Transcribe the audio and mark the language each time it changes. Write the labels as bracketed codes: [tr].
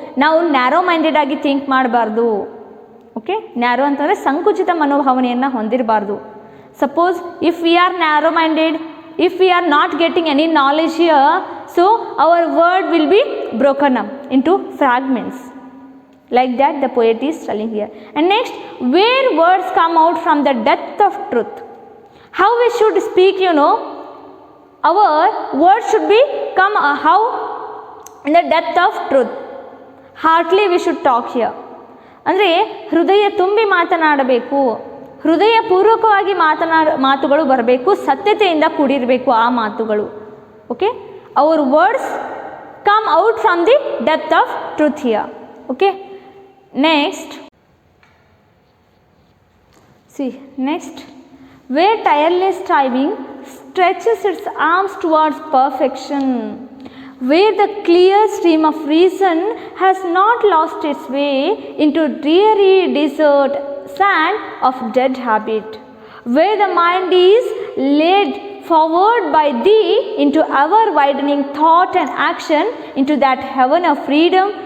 [kn] ನಾವು narrow minded ಆಗಿ think ಮಾಡಬಾರ್ದು. ಓಕೆ, ನ್ಯಾರೋ ಅಂತಂದರೆ ಸಂಕುಚಿತ ಮನೋಭಾವನೆಯನ್ನು ಹೊಂದಿರಬಾರ್ದು. [en] Suppose if we are narrow minded, if we are not getting any knowledge here, so our word will be broken up into fragments. Like that the poet is telling here. And next, where words come out from the depth of truth. How we should speak, you know, our words should be come how in the depth of truth. Heartily we should talk here. [kn] ಅಂದರೆ ಹೃದಯ ತುಂಬಿ ಮಾತನಾಡಬೇಕು, ಹೃದಯಪೂರ್ವಕವಾಗಿ ಮಾತುಗಳು ಬರಬೇಕು, ಸತ್ಯತೆಯಿಂದ ಕೂಡಿರಬೇಕು ಆ ಮಾತುಗಳು. [en] Okay, our words come out from the depth of truth here. Okay, next see, next, where tireless striving stretches its arms towards perfection, where the clear stream of reason has not lost its way into dreary desert sand of dead habit, where the mind is led forward by thee into ever widening thought and action into that heaven of freedom.